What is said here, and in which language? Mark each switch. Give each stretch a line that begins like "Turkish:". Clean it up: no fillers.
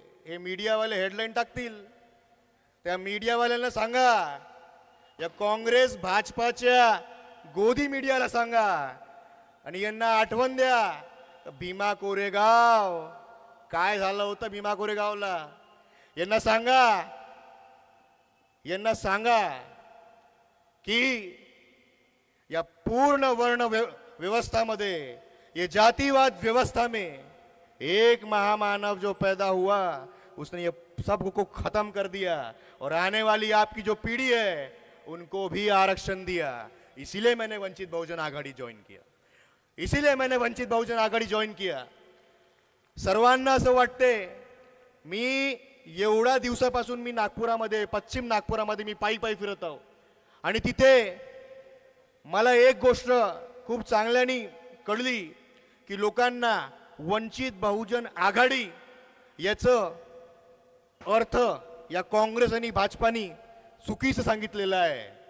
Marathi: हे मीडियावाले हेडलाईन टाकतील. त्या मीडियावाल्यांना सांगा, या काँग्रेस भाजपाच्या गोदी मीडियाला सांगा आणि यांना आठवण द्या भीमा कोरेगाव काय झालं होतं.
Hindi: भीमा कोरेगावला यांना सांगा की या पूर्ण वर्ण व्यवस्था में, ये जातिवाद व्यवस्था में एक महामानव जो पैदा हुआ उसने ये सब को खत्म कर दिया और आने वाली आपकी जो पीढ़ी है उनको भी आरक्षण दिया. इसीलिए मैंने वंचित बहुजन आघाड़ी ज्वाइन किया. इसीलिए मैंने वंचित बहुजन आघाड़ी ज्वाइन किया.
Marathi: सर्वांना असं वाटते मी एवढ्या दिवसापासून मी नागपुरामध्ये, पश्चिम नागपुरामध्ये मी पायी पायी फिरत आहो आणि तिथे मला एक गोष्ट खूप चांगल्याने कळली की लोकांना वंचित बहुजन आघाडी याचं अर्थ या काँग्रेस आणि भाजपानी चुकीचं सांगितलेलं आहे.